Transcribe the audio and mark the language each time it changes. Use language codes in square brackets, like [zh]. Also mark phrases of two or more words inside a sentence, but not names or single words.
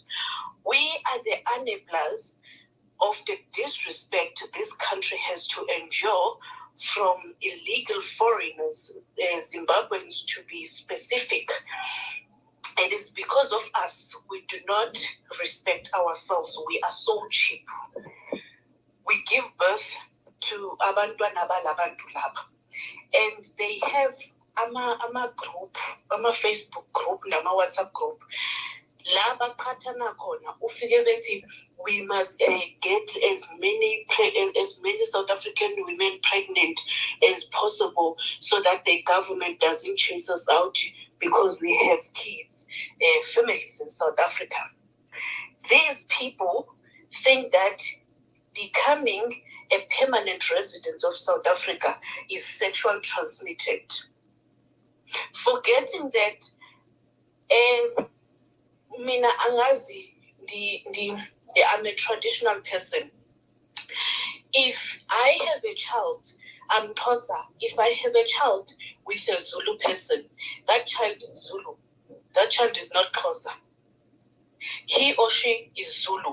[en] We are the enablers of the disrespect this country has to endure from illegal foreigners, Zimbabweans to be specific. It is because of us we do not respect ourselves. We are so cheap. We give birth to [xh] abantwana balabantu laba, [en] and they have ama group, ama Facebook group, nama WhatsApp group. [xh] Laba qhathana khona ufike bethi [en] we must get as many South African women pregnant as possible so that the government doesn't chase us out because we have kids, families in South Africa. These people think that becoming a permanent resident of South Africa is sexual transmitted, forgetting that [xh] mina angazi [en] I'm a traditional person. If I have a child, I'm Xhosa. If I have a child with a Zulu person, that child is Zulu. That child is not Xhosa. He or she is Zulu.